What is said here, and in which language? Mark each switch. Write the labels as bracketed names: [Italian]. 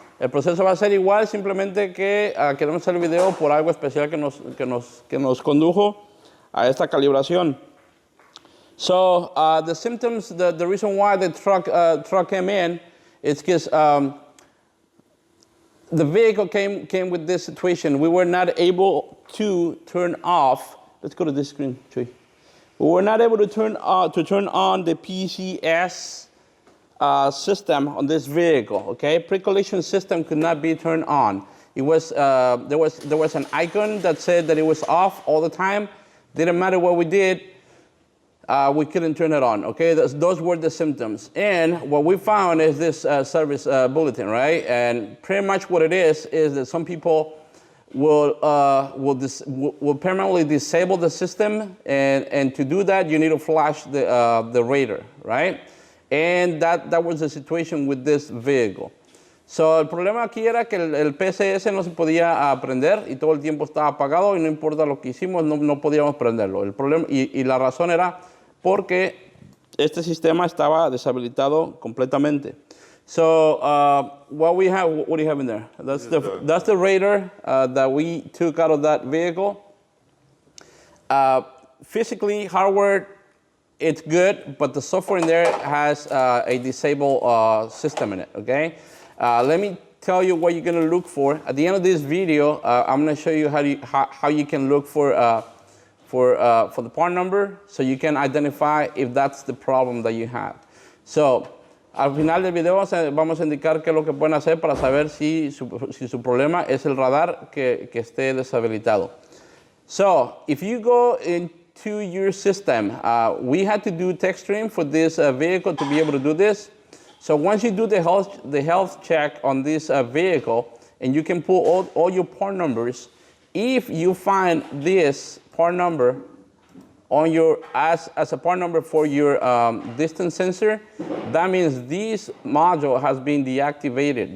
[Spanish] El proceso va a ser igual, simplemente que queremos hacer el video por algo especial que nos condujo a esta calibración. [English] So the symptoms, the reason why the truck came in is because the vehicle came with this situation. We were not able to turn off. Let's go to this screen, Chuy. We were not able to turn on the PCS system on this vehicle. Okay, pre-collision system could not be turned on. It was there was an icon that said that it was off all the time. Didn't matter what we did, we couldn't turn it on. Okay, those were the symptoms. And what we found is this service bulletin, right? And pretty much what it is that some people will permanently disable the system, and to do that you need to flash the radar, right? And that was the situation with this vehicle. [Spanish] So el problema aquí era que el PCS no se podía prender y todo el tiempo estaba apagado y no importa lo que hicimos, no podíamos prenderlo. El problema, y la razón era porque este sistema estaba deshabilitado completamente. [English] So what do you have in there? That's the radar that we took out of that vehicle. Physically, hardware, it's good, but the software in there has a disabled system in it, okay? Let me tell you what you're gonna look for. At the end of this video, I'm gonna show you how you can look for the part number so you can identify if that's the problem that you have. [Spanish] So, al final del video vamos a indicar qué es lo que pueden hacer para saber si su problema es el radar que esté deshabilitado. [English] So, if you go into your system, we had to do text stream for this vehicle to be able to do this. So once you do the health check on this vehicle, and you can pull all your part numbers, if you find this part number on your as a part number for your distance sensor, that means this module has been deactivated.